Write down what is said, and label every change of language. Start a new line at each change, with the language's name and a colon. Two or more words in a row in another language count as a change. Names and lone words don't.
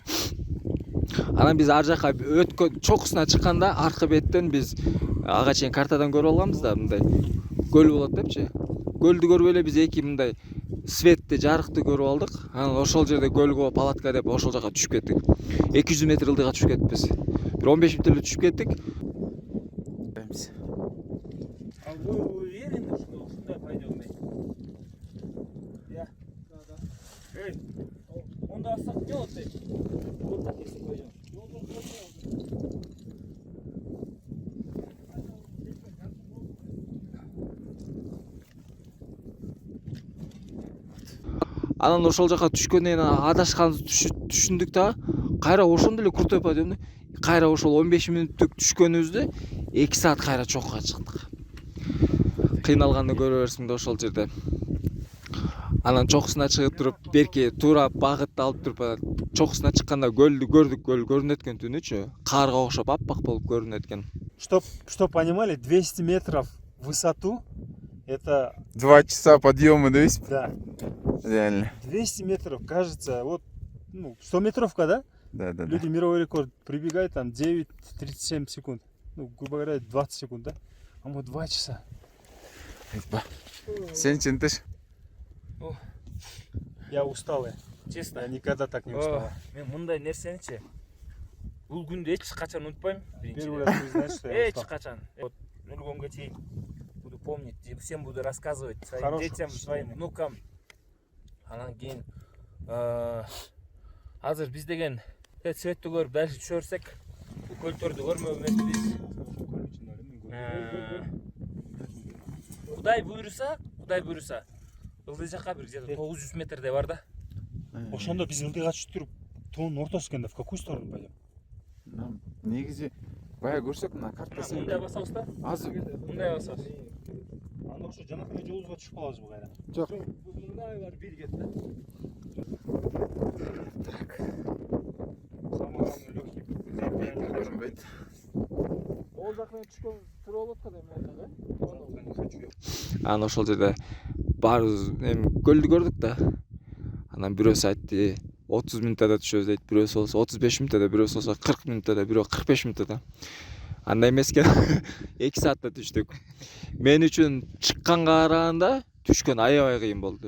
Kyrgyz: Анан биз ар жакка өткөн чокусуна чыкканда аркы беттен биз ага чейин картадан көрүп алганбыз да, мындай көл болот депчи. Көлдү көрүп эле биз эки мындай светти, жарыкты көрүп алдык. Анан ошол жерде көлгө палатка деп ошол жака түшүп кеттик. 200 метр ылдыйга түшүп кетиппиз. Бир 15 мүнөттө түшүп кеттик.
Russian: А вы уверены, что сюда пойдем? Я? Да. Эй, он да сохнет ты. Вот так если пойдем.
Kyrgyz: Анан ошол жака түшкөндөн кийин адашканыбызды түшүндүк да. Кайра ошондо эле куртуп пойдум. Кайра ошол 15 мүнөттүк түшкөнүбүздө 2 саат кайра чокуга чыктык. Кыйналганды көрө берсиң да ошол жерде. Анан чокусуна чыгып туруп, берки туура багытты алып туруп, чокусуна чыкканда көлдү көрдүк, көл көрүнөт экен түнүчү. Карга окшоп аппак болуп көрүнөт экен.
Russian: Чтоб понимали, 200 метров в высоту это 2 часа подъема, да, есть? да. Реально. 200 метров, кажется, вот 100-метровка, да? Да. Люди мировой рекорд прибегают там 9:37 секунд. Ну, грубо говоря, 20 секунд, да? А мы 2 часа.
Kyrgyz: Сен чентиш?
Russian: Я усталый. Честно. Я никогда так не уставал.
Kyrgyz: Мен мындай нерсеничи бул күндү эч качан унутпайм.
Russian: Первый раз признаюсь, что я
Kyrgyz: Эч
Russian: устал. качан. Вот
Kyrgyz: өлгөнгө чейин
Russian: буду помнить, всем буду рассказывать своим Хорошее детям, своим впечатление. внукам.
Kyrgyz: Анан кийин азыр биз деген светти көрүп дальше түшө берсек, көлдөрдү көрмөп эметпиз. Кудай буйруса, ылдый жакка бир где-то 900 метрде бар да. Ошондо биз ылдыйга түшүп туруп тоонун ортосу экенде
Russian: в какую сторону пойдем?
Kyrgyz: Негизи бая көрсөк мына картасы Мындай басабыз да. азыр Мындай басабыз. Анда окшо жанакындай жолубузга түшүп калабызбы кайра? жок. Мындай бар бир кет да.
Russian: Самый легкий.
Kyrgyz: Көрүнбөйт. Ол жакка түшкөн туура болот го дейм
Russian: Не хочу я.
Kyrgyz: Анан ошол жерде баарыбыз эми көлдү көрдүк да. Анан бирөөсү айтты 30 минутта түшөбүз дейт, бирөөсү болсо 35 минутта, бирөөсү болсо 40 минутта, бирөө 45 минутта. Андай эмес экен. 2 саатта түштүк. Мен үчүн чыкканга караганда түшкөн аябай кыйын болду.